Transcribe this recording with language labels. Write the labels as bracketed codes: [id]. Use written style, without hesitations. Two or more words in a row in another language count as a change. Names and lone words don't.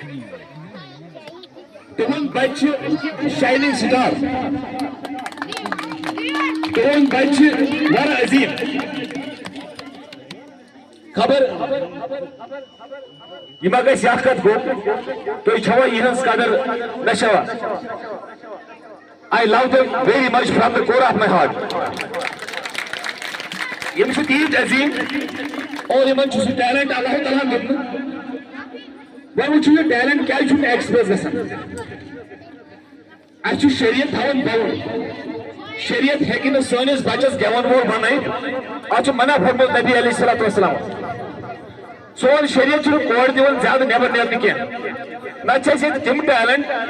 [ks] تُہُنٛد بچہِ چھِ شاینِنگ سٹار تُہُنٛد بچہِ چھِ واریاہ عظیٖم خبر یہِ ما گژھِ اکھ کتھ گوٚو تُہۍ چھوا یِہٕنٛز قدر نہ چھوا [en] I love them very much from the core of my heart. [ks] یِم چھِ تیٖتۍ عظیٖم اور یِمن چھُ سُہ ٹیلنٹ اللہ تعالیٰ دیُتمُت وۄنۍ وٕچھِو یہِ ٹیلنٹ کیازِ چھُنہٕ ایکسپریس گژھان اَسہِ چھُ شریعت تھاوُن بوٚڑ شریعت ہیٚکہِ نہٕ سٲنِس بچس گٮ۪وَن وول بنٲیِتھ اتھ چھُ منع فرموت نبی علیہ الصلوۃ والسلام سون شریعت چھُنہٕ کورِ دِوان زیادٕ نٮ۪بر نیرنہٕ کینٛہہ نتہٕ چھِ اَسہِ ییٚتہِ تِم ٹیلنٹ